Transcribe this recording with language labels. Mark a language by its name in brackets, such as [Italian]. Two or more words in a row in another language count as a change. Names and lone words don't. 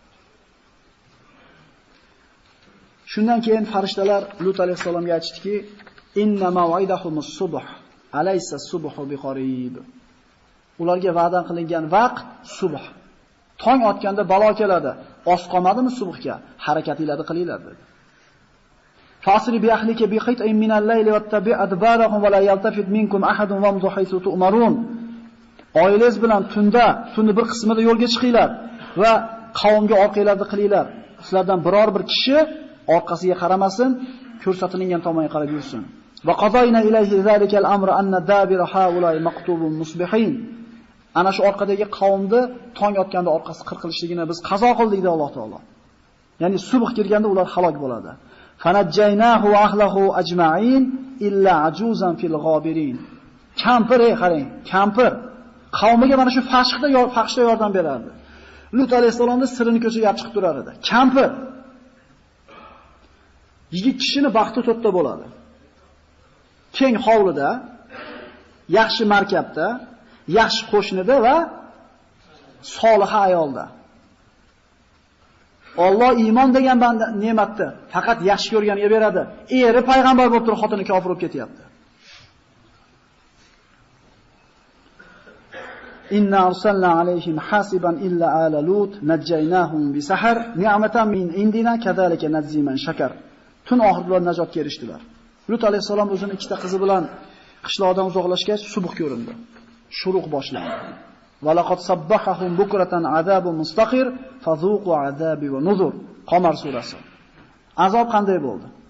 [Uzbek] Shundan keyin farishtalar Lut alayhisalomga aytishdiki, [Arabic] إن موعدهم الصبح أليس الصبح بقريب. [Uzbek] Ularga va'da qilingan vaqt subh. Tong otganda balo keladi. Oz qolmadimi subhga? Harakatinglarni qilinglar dedi. [Arabic] فأسر بأهلك بقطع من الليل واتبع أدبارهم ولا يلتفت منكم أحد وامضوا حيث تؤمرون. [Uzbek] Oilangiz bilan tunni bir qismida yo'lga chiqinglar va qavmga orqanglarni qilinglar. Sizlardan biror bir kishi orqasiga qaramasin, ko'rsatilgan tomonga qarab yursin. [Arabic] وقضينا إليه ذلك الأمر أن دابر هؤلاء مقطوع مصبحين. [Uzbek] Ana shu orqadagi qavmni tong otganda orqasi qirqilishligini biz qazo qildik dedi Alloh taolo. Ya'ni subh kirganda ular halok bo'ladi. [Arabic] فنجيناه وأهله أجمعين إلا عجوزا في الغابرين. [Uzbek] Kampir, qarang, kampir qavmiga mana shu fahshda yordam berardi. Lut alayhisalomning sirini ko'chaga olib chiqib turar edi. Kampir. Yigit kishini baxti to'rtta bo'ladi. Keng hovlida, yaxshi markabda, yaxshi qo'shnida va solih ayolda. Alloh iymon degan banda ne'matni faqat yaxshi ko'rganiga beradi. Eri payg'ambar bo'lib turib xotini kofir bo'lib ketyapti. [Arabic] إنا أرسلنا عليهم حاصبا إلا آل لوط نجيناهم بسحر نعمة من عندنا كذلك نجزي من شكر. [Uzbek] Tun oxirida najotga erishdilar. Lut alayhisalom o'zining ikkita qizi bilan qishloqdan uzoqlashgach subh ko'rindi. Shuruq boshlandi. [Arabic] ولقد صبحهم بكرة عذاب مستقر فذوقوا عذابي ونذر. [Uzbek] Qamar surasi. Azob qanday bo'ldi?